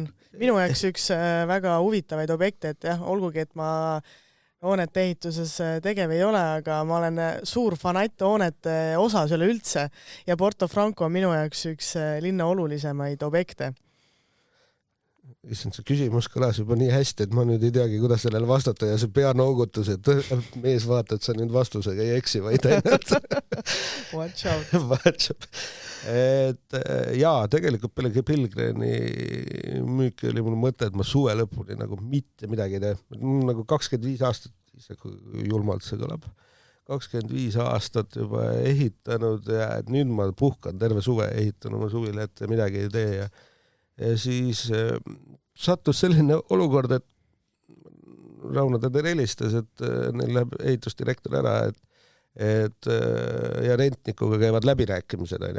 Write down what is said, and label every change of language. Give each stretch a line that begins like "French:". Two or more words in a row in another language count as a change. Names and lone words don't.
Estonian: Minu jaoks üks väga huvitavaid objekte, et jah, olgugi, et ma hoonete ehituses tegev ei ole, aga ma olen suur fanatt hoonete osas üleüldse ja Porto Franco on minu jaoks üks linna olulisemaid objekte. Issand, see küsimus kõlas juba nii hästi, et ma nüüd ei teagi, kuidas sellele vastata ja see peanoogutus, et mees vaata, et sa nüüd vastusega ei eksi, vaid ainult.
English: Watch out. Watch out.
Estonian: Et jaa, tegelikult peale Pilgreni müüki oli mul mõte, et ma suve lõpuni nagu mitte midagi ei tee. Nagu 25 aastat, julmalt see kõlab, 25 aastat juba ehitanud ja et nüüd ma puhkan terve suve ehitanud oma suvile, et midagi ei tee ja siis sattus selline olukord, et Rauno Täder helistas, et neil läheb ehitusdirektor ära, et ja rentnikuga käivad läbirääkimised, on.